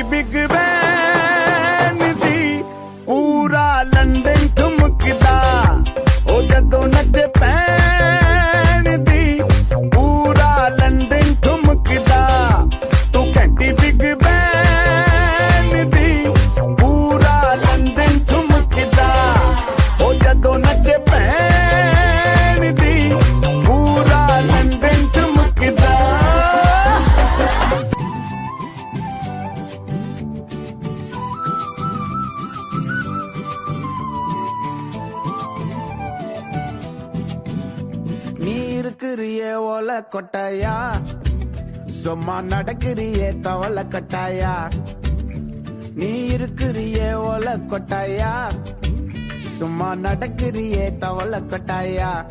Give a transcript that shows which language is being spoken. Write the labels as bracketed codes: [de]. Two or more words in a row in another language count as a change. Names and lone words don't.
[pa] ਬਿਗ ਬੈਨ ਦੀ ਪੂਰਾ ਲੰਡਨ ਠੁਮਕਦਾ ਉਹ ਜਦੋਂ ਨੱਚੇ ਪੈਣ ਦੀ ਪੂਰਾ ਲੰਡਨ ਠੁਮਕਦਾ ਤੂੰ ਘੰਟੀ ਬਿਗ ਬੈਨ ਦੀ ਪੂਰਾ ਲੰਡਨ ਠੁਮਕਦਾ ਉਹ ਜਦੋਂ ਨੱਚੇ ਪੈਣ ਦੀ ਪੂਰਾ ਲੰਡਨ ਠੁਮਕਦਾ [ta] இருக்கிறியே ஓல கொட்டாயா சும்மா நடக்கிறியே தவள கட்டாயா நீ இருக்கிறியே ஓல கொட்டாயா சும்மா நடக்கிறியே தவள கொட்டாயா